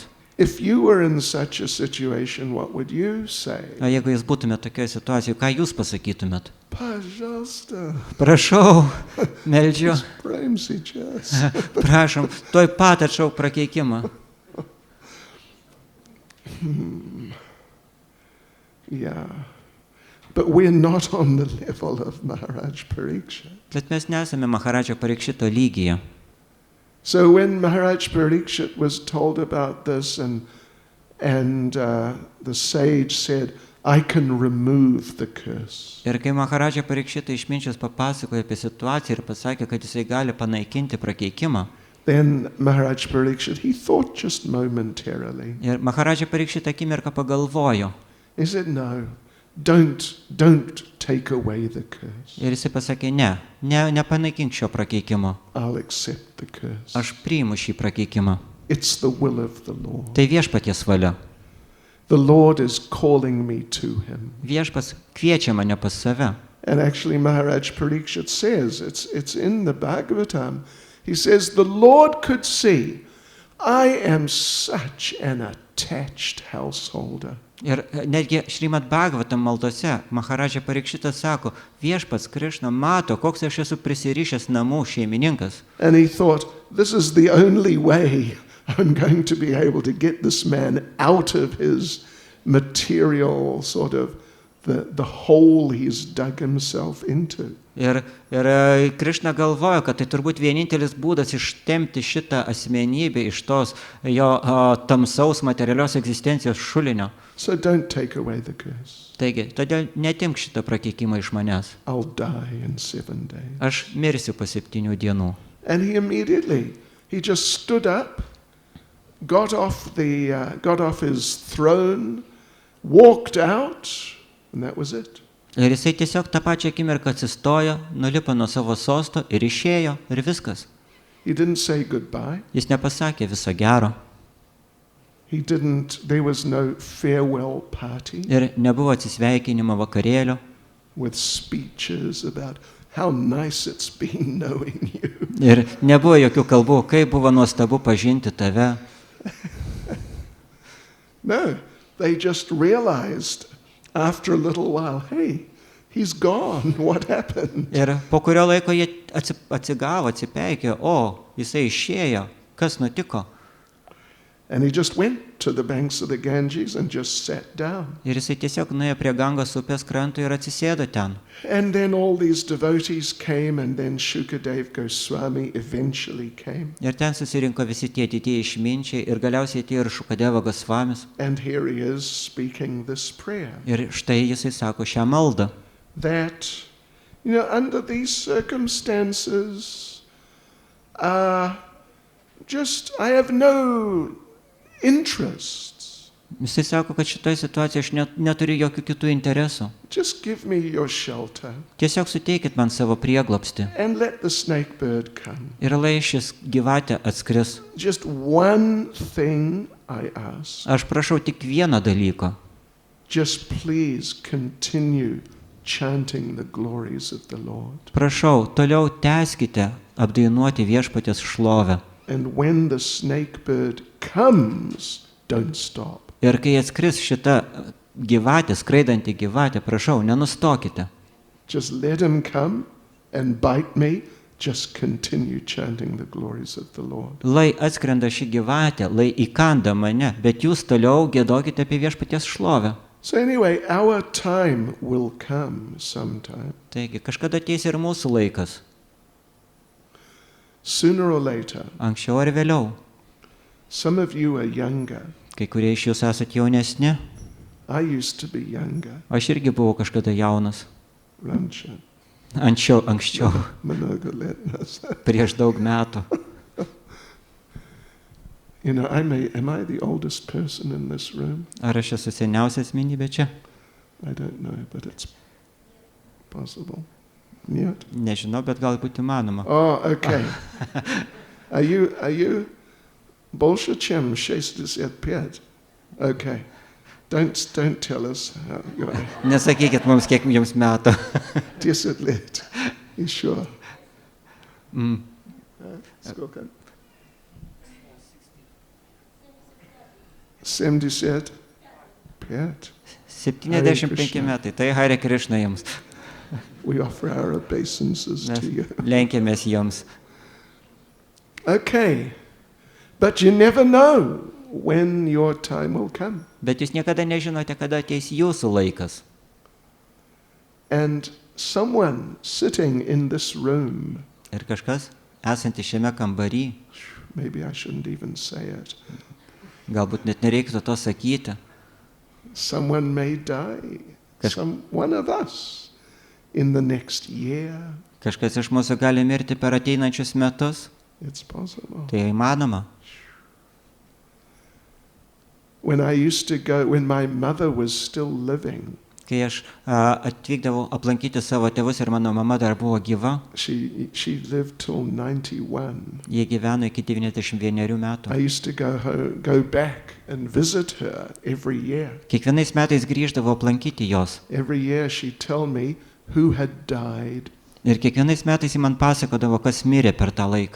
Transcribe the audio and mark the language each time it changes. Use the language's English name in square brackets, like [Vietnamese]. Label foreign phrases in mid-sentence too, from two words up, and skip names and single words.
[English] If you were in such a situation, what would you say? [Lithuanian] O jeigu jūs būtumėte tokioje situacijoje, ką jūs pasakytumėt? [Russian] Пожалуйста. [Lithuanian] Prašau, meldžiu, [Russian] Prayim сейчас. [Lithuanian] prašom, toj pat atšauk prakeikimą. [English] Yeah. But we're not on the level of Maharaj Parikshit. [Lithuanian] Bet mes nesame Maharaja Parikshito lygyje. [English] So when Maharaj Parikshit was told about this and the sage said, I can remove the curse. [Lithuanian] Ir kai Maharadža Parikšitą išminčius papasakojo apie situaciją ir pasakė, kad jisai gali panaikinti prakeikimą, [English] Then Maharaj Parikshit, he thought just momentarily. [Lithuanian] ir Maharadža Parikšitą akimirką pagalvojo. [English] He said, no, don't take away the curse. [Lithuanian] Ir jisai pasakė, nepanaikink šio prakeikimo. [English] I'll accept the curse. [Lithuanian] Aš priimu šį prakeikimą. [English] It's the will of the Lord. [Lithuanian] Tai viešpaties valia. [English] The Lord is calling me to him. [Lithuanian] Viešpas kviečia mane pas save. [English] And actually Maharaj Parikshit says, it's in the Bhagavatam, he says, the Lord could see, I am such an attached householder. [Lithuanian] Ir netgi Šrimad Bhagavatam maldose Maharadža Parikšitas sako, viešpats Krishna mato, koks aš esu prisirišęs namų šeimininkas. [English] And he thought, this is the only way I'm going to be able to get this man out of his material sort of the hole he's dug himself into. [Lithuanian] Ir Krishna galvojo, kad tai turbūt vienintelis būdas ištempti šitą asmenybę iš tos jo tamsaus materialios egzistencijos šulinio. [English] So don't take away the curse. [Lithuanian] Taigi, todėl netimk šitą prakeikimą iš manęs. [English] I'll die in 7 days. [Lithuanian] Aš mirsiu po 7 dienų. [English] And he just stood up, got off his throne, walked out, and that was it. [Lithuanian] Ir jisai tiesiog tą pačią akimirką atsistojo, nulipo nuo savo sosto ir išėjo, ir viskas. [English] He didn't say goodbye. [Lithuanian] Jis nepasakė viso gero. [English] There was no farewell party [Lithuanian] Ir nebuvo atsisveikinimo vakarėlio. [English] with speeches about how nice it's been knowing you. [Lithuanian] Ir nebuvo jokių kalbų, kaip buvo nuostabu pažinti tave. [English] No, they just realized after a little while, hey, he's gone. What happened? [Lithuanian] Ir po kurio laiko jie atsigavo, atsipeikė, jisai išėjo, kas nutiko. [English] And he just went to the banks of the Ganges and just sat down. [Lithuanian] Ir jisai tiesiog nuėjo prie Gangos upės kranto ir atsisėdo ten. [English] And then all these devotees came, and then Shukadev Goswami eventually came. [Lithuanian] Ir ten susirinko visi tie didieji išminčiai ir galiausiai atėjo ir Šukadeva Gosvamis. [English] And here he is speaking this prayer. [Lithuanian] Ir štai jisai sako šią maldą. [English] That, under these circumstances, I have no interests. [Lithuanian] Jisai sako, kad šitoje situacijoje aš neturiu jokių kitų interesų. [English] Just give me your shelter. [Lithuanian] Tiesiog suteikit man savo prieglobstį. [English] And let the snake bird come. [Lithuanian] Ir lai šis gyvatė atskris. [English] Just one thing I ask. [Lithuanian] Aš prašau tik vieną dalyką. [English] Just please continue chanting the glories of the Lord. [Lithuanian] Prašau, toliau tęskite apdainuoti viešpaties šlovę. [English] And when the snake bird comes, don't stop. [Lithuanian] Ir kai atskris šita gyvatė, skraidanti gyvatė, prašau, nenustokite. [English] Just let him come and bite me. Just continue chanting the glories of the Lord. [Lithuanian] Lai atskrenda ši gyvatė, lai įkanda mane, bet jūs toliau giedokite apie viešpaties šlovę. [English] So anyway, our time will come sometime. [Lithuanian] Taigi, kažkada ateis ir mūsų laikas. [English] Sooner or later. [Lithuanian] Anksčiau ar vėliau. [English] Some of you are younger. [Lithuanian] Kai kurie iš jūs esat jaunesni. [English] I used to be younger. [Lithuanian] Aš irgi buvau kažkada jaunas. Rancha. Anksčiau. Prieš daug metų. [English] Am I the oldest person in this room? [Lithuanian] Ar aš esu seniausia asmenybė čia? [English] I don't know, but it's possible. [Russian] Нет? [Lithuanian] Nežinau, bet galbūt įmanoma. [English] Oh, okay. Are you [Russian] больше, чем 65? [English] Okay. Don't tell us how you are. [Lithuanian] Nesakykit mums, kiek jums metų. [Russian] 10 лет. Еще. Сколько? 75. [Lithuanian] 75 metai. Tai Hare Krishna jums. [English] We offer our obeisances to you. [Lithuanian] Lenkiamės jums. [English] Okay. But you never know when your time will come. [Lithuanian] Bet jūs niekada nežinote, kada ateis jūsų laikas. [English] And someone sitting in this room. [Lithuanian] Ir kažkas esantis šiame kambarį. [English] Maybe I shouldn't even say it. [Lithuanian] Galbūt net nereiktų to sakyti. [English] Someone may die. One of us in the next year. [Lithuanian] Kažkas iš mūsų gali mirti per ateinančius metus. [English] It's possible. [Lithuanian] Tai įmanoma. [English] When I used to go, when my mother was still living, [Lithuanian] Kai aš atvykdavau aplankyti savo tėvus ir mano mama dar buvo gyva, [English] she lived till 91. [Lithuanian] jie gyveno iki 91 metų. [English] I used to go back and visit her every year. [Lithuanian] Kiekvienais metais grįždavau aplankyti jos. [English] Every year she'd tell me who had died. [Lithuanian] Ir kiekvienais metais ji man pasakodavo, kas mirė per tą laiką.